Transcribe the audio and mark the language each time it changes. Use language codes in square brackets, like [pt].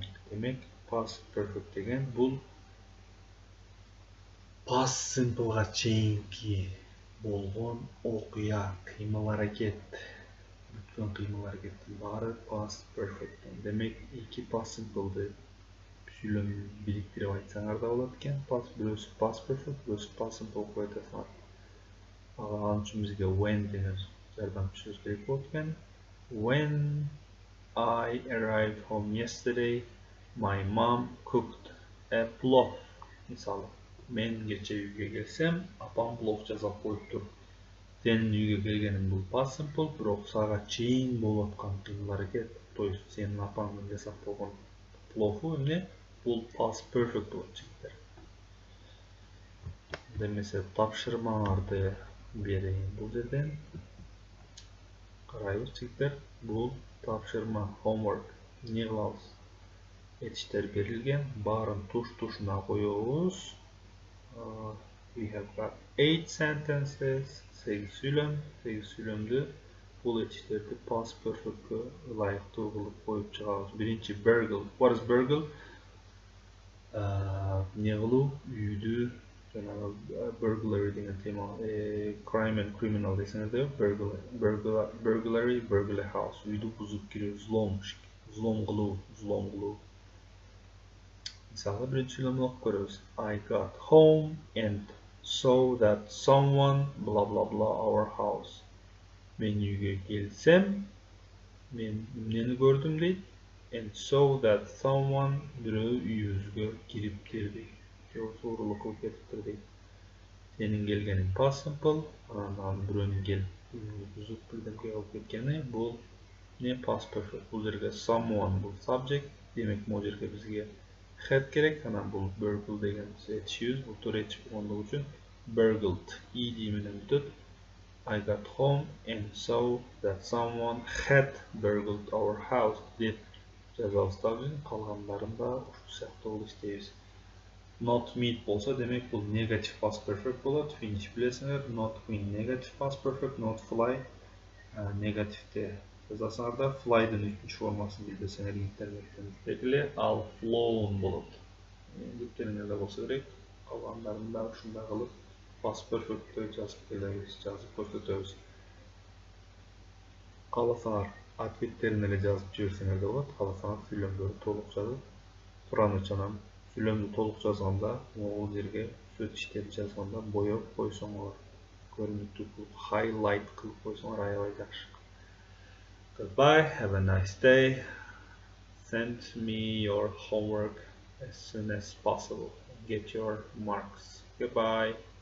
[ky] Демек, past perfect деген бул past simpleга чейинки болгон окуя, кыймыл-аракет, бүткөн кыймыл-аракеттин баары past perfect. Демек, эки past simple'ды сүйлөм бириктирип айтсаңар да болот экен. Бирөөсү past perfect, бирөөсү past simple кылып айтасыңар. Ал үчүн бизге when деген жардамчыбыз керек болот экен. [en] When I arrived home yesterday, my mom cooked a plov. [ky] Мисалы, мен кече үйгө келсем, апам плов жасап коюптур. Сенин үйгө келгениң бул past simple, бирок сага чейин болуп аткан кыймыл-аракет, то есть сенин апаңдын жасап койгон плову эмне? Бул past perfect болот жигиттер. Демесе тапшырмаңарды берейин бул жерден. Карайбыз жигиттер, бул тапшырма homework. Не кылабыз? Этиштер берилген, баарын туш-тушуна коебуз. [en] We have got 8 sentences, [ky] 8 сүйлөмдү бул этиштерди past perfect'e ылайыктуу кылып коюп чыгабыз. Биринчи burgle. [en] What is burgle? [ky] Не кылуу? Үйдү жанагы burglary деген тема, [en] crime and criminal [ky] десеңерде, burglary, burgle house. Үйдү бузуп кирүү, взлом кылуу. Мисалы, биринчи сүйлөмдү окуп көрөбүз. [en] I got home and saw that someone blah blah blah our house. [ky] Мен үйгө келсем, мен эмнени көрдүм дейт? [en] And saw that someone [ky] бирөө үйүбүзгө кириптир дейт. Же уурулук кылып кетиптир дейт. Сенин келгениң past simple, анан бирөөнүн келип бузуп бирдемке кылып кеткени бул не past perfect. Бул жерге someone бул subject, демек могу жерге бизге had керек, анан бул burgle деген этишибиз, бул туура этиш болгондугу үчүн burgled ed менен бүтөт. [en] I got home and saw that someone had burgled our house [ky] деп жазабыз дагы. Калгандарын да ушул сыяктуу кылып иштейбиз. Not meet болсо, демек бул negative past perfect болот. Finish билесиңер. Not queen negative past perfect, not fly негативде жазасыңар да, fly'дын 3-нчү формасын билбесеңер интернеттен издегиле, ал flown болот. Бүткөнүңөрдө болсо керек, калгандарын да ушундай кылып past perfect'те жазып келебиз, жазып көрсөтөбүз. Кааласаңар ответтерин эле жазып жиберсеңер да болот, кааласаңар сүйлөмдү толук жазып тураны чанам. Сүйлөмдү толук жазганда, могул жерге сөз иштеп жазганда боёп койсоңор, көрүнүктүү кылып highlight кылып койсоңор аябай жакшы. [en] Goodbye, have a nice day. Send me your homework as soon as possible. Get your marks. Goodbye.